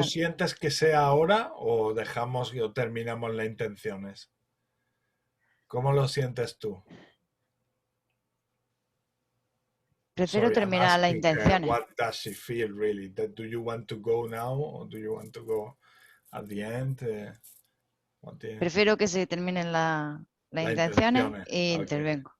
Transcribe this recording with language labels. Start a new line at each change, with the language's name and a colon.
Spanish: ¿Tú sientes que sea ahora o dejamos o terminamos las intenciones? ¿Cómo lo sientes tú? Prefiero terminar las intenciones.
English: What does she feel really? Do you want to go now or do you want to go at the end?
Spanish: Prefiero que se terminen las intenciones y intervengo.